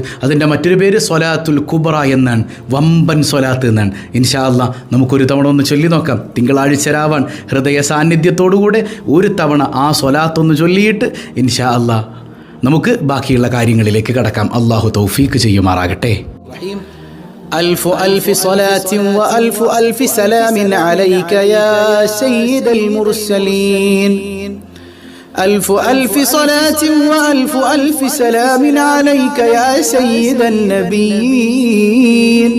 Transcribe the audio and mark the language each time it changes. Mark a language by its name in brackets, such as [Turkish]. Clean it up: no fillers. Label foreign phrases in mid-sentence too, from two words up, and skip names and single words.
[Malayalam] അതിൻ്റെ മറ്റൊരു പേര് സ്വലാത്തുൽ കുബ്ര എന്നാണ്, വമ്പൻ സ്വലാത്ത് എന്നാണ്. [Arabic] إن شاء الله [Malayalam] നമുക്കൊരു തവണ ഒന്ന് ചൊല്ലി നോക്കാം. തിങ്കളാഴ്ച രാവാൻ ഹൃദയ സാന്നിധ്യത്തോടുകൂടെ 1 തവണ ആ സ്വലാത്തൊന്ന് ചൊല്ലിയിട്ട് [Arabic] إن شاء الله [Malayalam] നമുക്ക് ബാക്കിയുള്ള കാര്യങ്ങളിലേക്ക് കടക്കാം. അള്ളാഹു തൗഫീക്ക് ചെയ്യുമാറാകട്ടെ. [Arabic] ألف صلاة وألف سلام عليك يا سيد المرسلين. ألف صلاة وألف سلام عليك يا سيد النبيين.